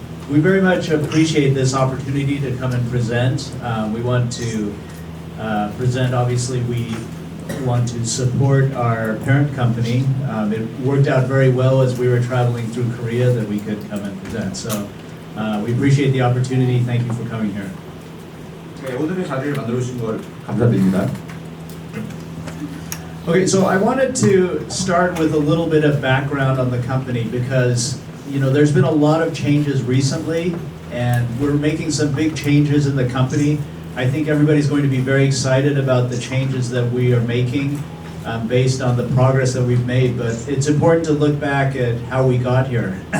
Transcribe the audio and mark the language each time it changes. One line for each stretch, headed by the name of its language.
English: We very much appreciate this opportunity to come and present. We want to present, obviously, we want to support our parent company. It worked out very well as we were traveling through Korea that we could come and present. So we appreciate the opportunity. Thank you for coming here.
Korean: 네, 오늘의 자리를 만들어 주신 걸 감사드립니다.
English: Okay, so I wanted to start with a little bit of background on the company because, there's been a lot of changes recently and we're making some big changes in the company. I think everybody's going to be very excited about the changes that we are making based on the progress that we've made, but it's important to look back at how we got here.